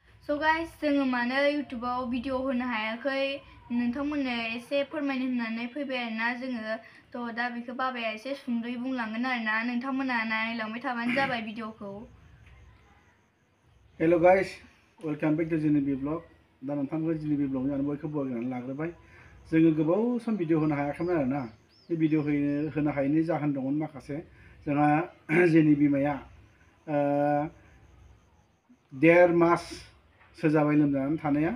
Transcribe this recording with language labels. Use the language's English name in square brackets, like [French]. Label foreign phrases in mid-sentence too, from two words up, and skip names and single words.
[English] So guys, [Bodo] जोङो मानो YouTubeआव भिडिअ होनो हायाखै नोंथांमोननो एसे फोरमायनो होननानै फैबाय आरोना जोङो थ' दा बेखौ बाबाया एसे सुंद'यै बुंलांगोन आरोना नोंथांमोना नायलांबाय थाबानो जाबाय भिडिअखौ। [English] Hello guys, welcome back to Jinebi Vlog. [Bodo] दा नोंथांखौ जिनेबि ब्लग आं बयखौ बरायनानै लाग्रोबाय। जोङो गोबाव सम भिडिअ होनो हायाखैमोन आरोना। बे भिडिअ होनो हायैनि जाहोन दंमोन माखासे। जोंहा जोंनि बिमाया 1.5 माससो जाबाय लोमजानानै थानाया।